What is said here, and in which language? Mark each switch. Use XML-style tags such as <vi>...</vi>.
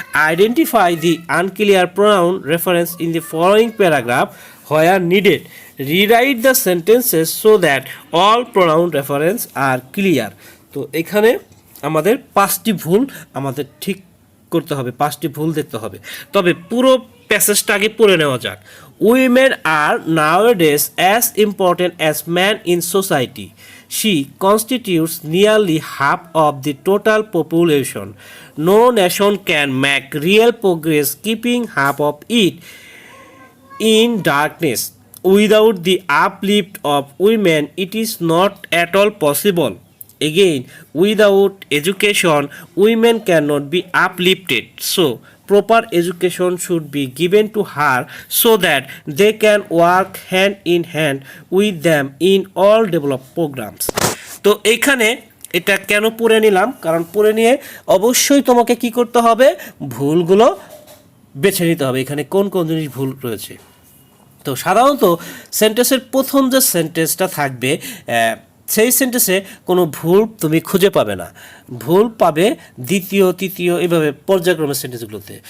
<en>Identify the unclear pronoun reference in the following paragraph where needed, rewrite the sentences so that all pronoun references are clear.</en> <bn>তো এখানে আমাদের 5টি ভুল আমাদের ঠিক করতে হবে, 5টি ভুল দেখতে হবে। তবে পুরো প্যাসেজটা আগে পড়ে নেওয়া যাক।</bn> <en>Women are nowadays as important as man in society. She constitutes nearly half of the total population. No nation can make real progress keeping half of it in darkness. Without the uplift of women, it is not at all possible. Again, without education, women cannot be uplifted. So, proper education should be given to her so that they can work hand in hand with them in all development programs.</en> <bn>তো এইখানে এটা কেন পড়ে নিলাম, কারণ পড়ে নিয়ে অবশ্যই তোমাকে কি করতে হবে, ভুলগুলো বেছে নিতে হবে, এখানে কোন কোন জিনিস ভুল রয়েছে। তো সাধারণত সেন্টেন্সের প্রথম যে সেন্টেন্সটা থাকবে, সেই সেন্টেন্সে কোনো ভুল তুমি খুঁজে পাবে না, ভুল পাবে দ্বিতীয়, তৃতীয়, এভাবে পর্যায়ক্রমে সেন্টেন্সগুলোতে।</bn>